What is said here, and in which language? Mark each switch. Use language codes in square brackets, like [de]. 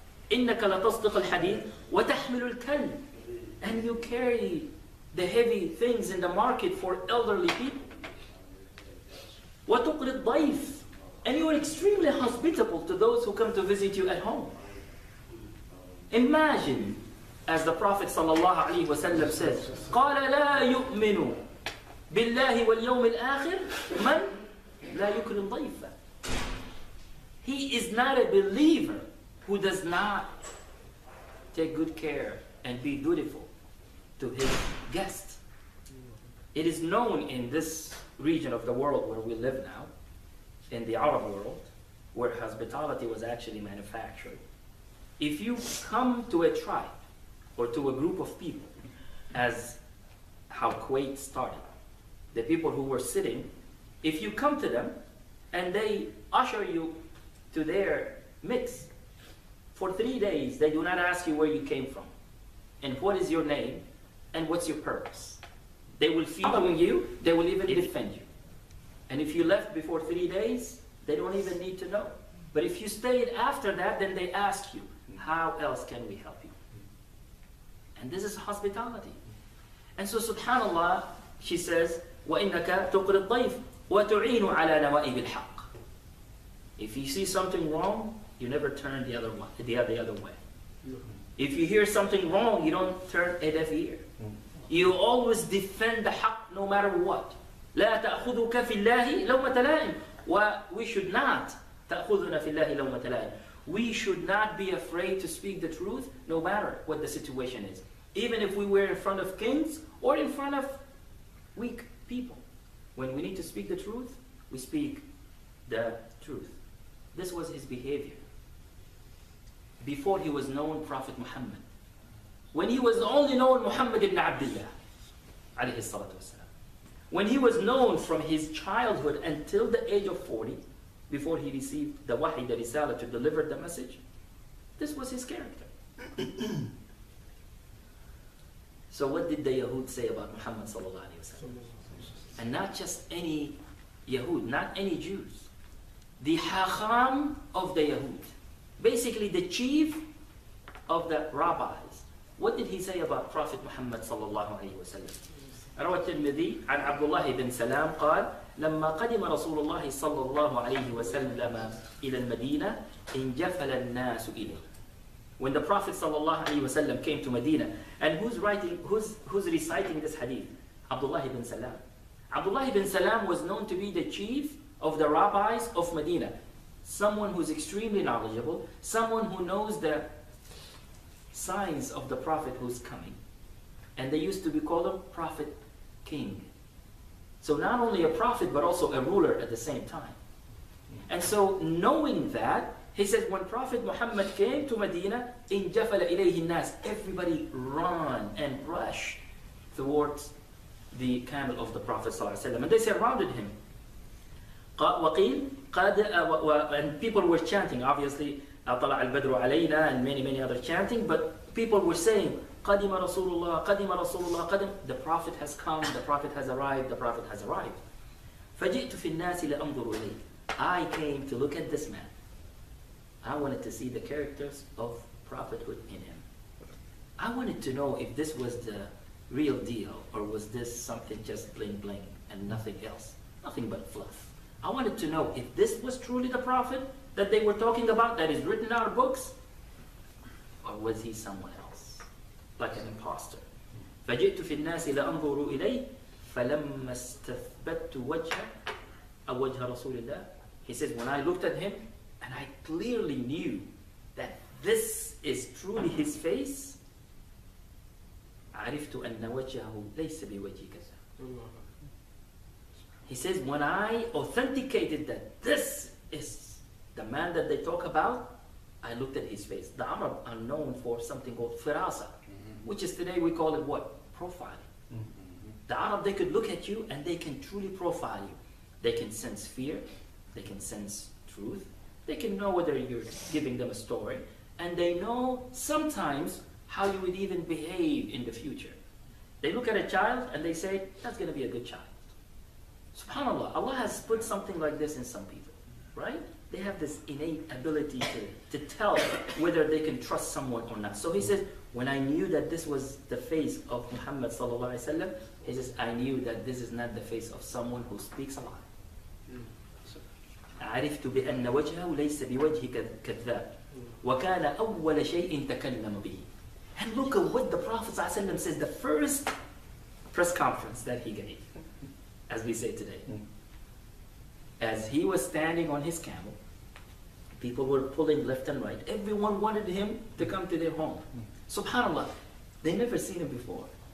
[ar] إِنَّكَ لَتَصْدِقُ الْحَدِيثِ وَتَحْمِلُ الْكَلِّ. [en] And you carry the heavy things in the market for elderly people. [ar] وَتُقْرِ الضَّيْفِ. [en] And you are extremely hospitable to those who come to visit you at home. Imagine, as the Prophet ﷺ says, [ar] قَالَ لَا يُؤْمِنُ بِاللَّهِ وَالْيَوْمِ الْآخِرِ مَنْ لَا يُكْرِمْ ضَيْفًا. [en] He is not a believer who does not take good care and be dutiful to his guest. It is known in this region of the world where we live now, in the Arab world, where hospitality was actually manufactured. If you come to a tribe or to a group of people, as how Kuwait started, the people who were sitting, if you come to them and they usher you to their mix, for 3 days they do not ask you where you came from and what is your name and what's your purpose. They will feed you, they will even defend you. And if you left before 3 days, they don't even need to know. But if you stayed after that, then they ask you, how else can we help you? And this is hospitality. And so subhanallah, she says, [ar] وَإِنَّكَ تُقْرِ الضَّيْفِ وَتُعِينُ عَلَى نَوَائِبِ الْحَقِّ. [en] If you see something wrong, you never turn the other way. If you hear something wrong, you don't turn a deaf ear. You always defend the haqq no matter what. [ar] لا تأخذك في الله لومة لائم. [en] We should not [ar] تأخذنا في الله لومة لائم. [en] We should not be afraid to speak the truth no matter what the situation is. Even if we were in front of kings or in front of weak people. When we need to speak the truth, we speak the truth. This was his behavior. Before he was known Prophet Muhammad when he was only known Muhammad ibn Abdullah, alayhi salatu wasalam. When he was known from his childhood until the age of 40, before he received the wahi, the risala, to deliver the message, this was his character. So what did the Yahud say about Muhammad sallallahu alayhi wasallam? And not just any Yahud, not any Jews. The Hacham of the Yahud. Basically the chief of the rabbis. What did he say about Prophet Muhammad sallallahu alayhi wasallam? [ar] روى الترمذي عن عبد الله بن سلام قال لما قدم رسول الله صلى الله عليه وسلم إلى المدينة انجفل الناس إليه. [en] When the Prophet sallallahu alayhi wasallam came to Medina, and who's reciting this hadith? Abdullah ibn Salam. Abdullah ibn Salam was known to be the chief of the rabbis of Medina. Someone who's extremely knowledgeable, someone who knows the signs of the Prophet who's coming. And they used to be called him Prophet King. So not only a prophet, but also a ruler at the same time. And so knowing that, he says when Prophet Muhammad came to Medina, [ar] in jafala ilayhi nas, [en] everybody ran and rushed towards the camel of the Prophet ﷺ, and they surrounded him. And people were chanting, obviously, [ar] طلع البدر علينا, [en] and many other chanting, but people were saying, [ar] قدم رسول الله, قدم [en] رسول الله, قدم. The Prophet has come, the Prophet has arrived, the Prophet has arrived. [ar] فجئت في الناس لأنظر إليه. [en] I came to look at this man. I wanted to see the characters of prophethood in him. I wanted to know if this was the real deal, or was this something just bling bling and nothing else, nothing but fluff. I wanted to know if this was truly the prophet that they were talking about, that is written in our books, or was he someone else, like an imposter. [ar] فجئت في الناس لأنظر إليه فلما استثبت وجه رسول الله. [en] He says, when I looked at him and I clearly knew that this is truly his face, [ar] عرفت أن وجهه ليس بوجه كذا. [en] He says, when I authenticated that this is the man that they talk about, I looked at his face. The Arab are known for something called firasa, which is today we call it what? Profiling. The Arab, they could look at you and they can truly profile you. They can sense fear, they can sense truth, they can know whether you're giving them a story, and they know sometimes how you would even behave in the future. They look at a child and they say, that's going to be a good child. SubhanAllah, Allah has put something like this in some people, right? They have this innate ability to tell whether they can trust someone or not. So he says, when I knew that this was the face of Muhammad sallallahu alaihi wasallam, he says, I knew that this is not the face of someone who speaks a lie. [ar] عرفت بأن وجهه ليس بوجه كذاب وكان أول شيء تكلم به. [en] And look at what the Prophet ﷺ says, the first press conference that he gave, as we say today. As he was standing on his camel, people were pulling left and right. Everyone wanted him to come to their home. SubhanAllah, they never seen him before.